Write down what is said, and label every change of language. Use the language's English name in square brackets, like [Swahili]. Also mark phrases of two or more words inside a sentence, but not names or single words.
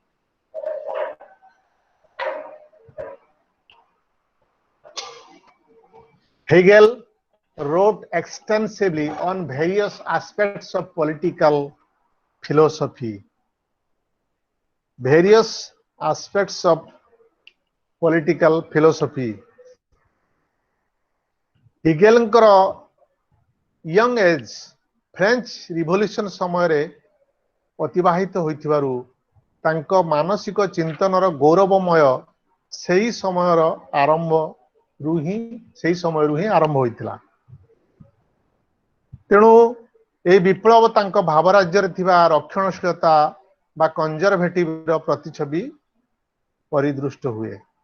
[English] Hegel wrote extensively on various aspects of political philosophy. Various aspects of political philosophy. [Odia] Hegelଙ୍କର [English] young age [Odia] French Revolution ସମୟରେ ଅତିବାହିତ ହୋଇଥିବାରୁ ତାଙ୍କ ମାନସିକ ଚିନ୍ତନର ଗୌରବମୟ ସେହି ସମୟରୁ ହିଁ ଆରମ୍ଭ ହୋଇଥିଲା। ତେଣୁ ଏହି ବିପ୍ଳବ ତାଙ୍କ ଭାବ ରାଜ୍ୟରେ ଥିବା ରକ୍ଷଣଶୀଳତା ବା କନଜରଭେଟିଭର ପ୍ରତିଛବି ପରିଦୃଷ୍ଟ ହୁଏ।